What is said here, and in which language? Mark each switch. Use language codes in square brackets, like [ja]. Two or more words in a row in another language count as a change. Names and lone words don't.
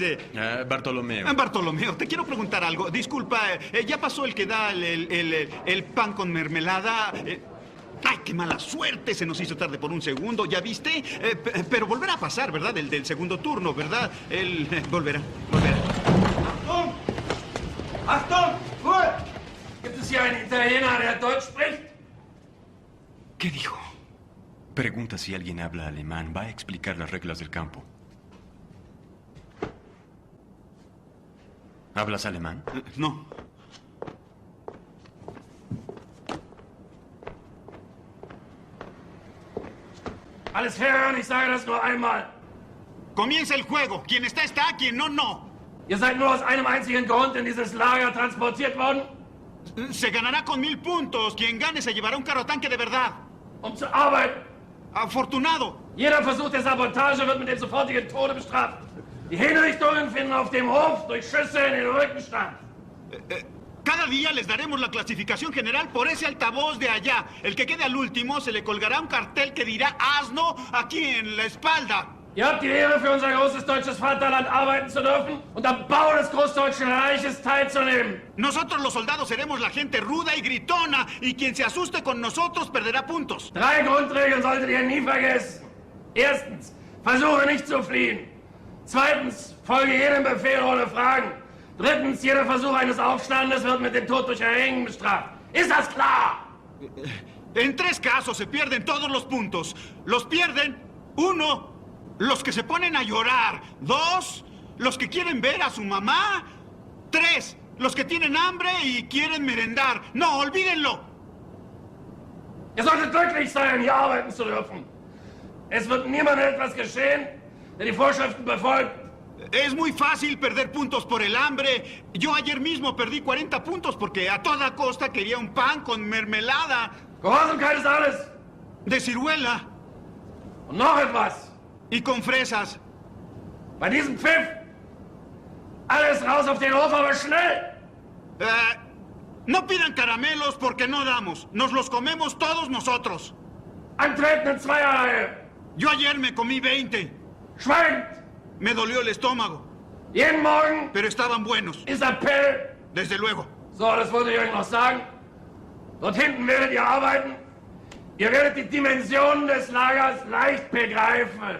[es] Bartolomeo. Bartolomeo, te quiero preguntar algo. Disculpa, ¿ya pasó el que da el pan con mermelada? ¡Ay, qué mala suerte! Se nos hizo tarde por un segundo, ¿ya viste? Pero volverá a pasar, ¿verdad? El del segundo turno, ¿verdad? Él volverá. [de] Achtung! Achtung! Ruhe! Gibt es hier einen Italiener, der Deutsch spricht? [es] ¿Qué dijo? Pregunta si alguien habla alemán. Va a explicar las reglas del campo. ¿Hablas alemán? No. [de] Alles hören, ich sage das nur einmal. [es] Comienza el juego. Quien está, quien no, no. [de] Ihr seid nur aus einem einzigen Grund in dieses Lager transportiert worden, [es] Se ganará con 1000 puntos. Quien gane se llevará un carro tanque de verdad. [de] um zu arbeiten. [es] Afortunado. [de] Jeder Versuch der Sabotage wird mit dem sofortigen Tode bestraft. Die Hinrichtungen finden auf dem Hof durch Schüsse in den Rücken statt. [es] Cada día les daremos la clasificación general por ese altavoz de allá. El que quede al último se le colgará un cartel que dirá asno aquí en la espalda. [de] Ihr habt die Ehre, für unser großes deutsches Vaterland arbeiten zu dürfen und am Bau des Großdeutschen Reiches teilzunehmen. [es] Nosotros los soldados seremos la gente ruda y gritona, y quien se asuste con nosotros perderá puntos. [de] 3 Grundregeln solltet ihr nie vergessen. Erstens, versuche nicht zu fliehen. Zweitens, folge jedem Befehl ohne Fragen. Drittens, jeder Versuch eines Aufstandes wird mit dem Tod durch Erhängen bestraft. Ist das klar? [es] En 3 casos se pierden todos los puntos. Los pierden, 1, los que se ponen a llorar. 2, los que quieren ver a su mamá. 3, los que tienen hambre y quieren merendar. No, olvídenlo. [de] Ihr solltet glücklich sein, hier arbeiten zu dürfen. Es wird niemandem etwas geschehen, der die Vorschriften befolgt. [es] Es muy fácil perder puntos por el hambre. Yo ayer mismo perdí 40 puntos porque a toda costa quería un pan con mermelada [de] Gehorsamkeit ist alles. [es] de ciruela [de] Und noch etwas. [es] y con fresas. [de] Bei diesem Pfiff, alles raus auf den Hof, aber schnell. [es] No pidan caramelos porque no damos. Nos los comemos todos nosotros. [de] Antreten in Zweierreihe. [es] Yo ayer me comí 20. [de] Schweigt. [es] Me dolió el estómago, [de] Jeden Morgen [es] pero estaban buenos. [de] ist Appell. [es] Desde luego. [de] So, das wollte ich euch noch sagen. Dort hinten werdet ihr arbeiten. Ihr werdet die Dimensionen des Lagers leicht begreifen.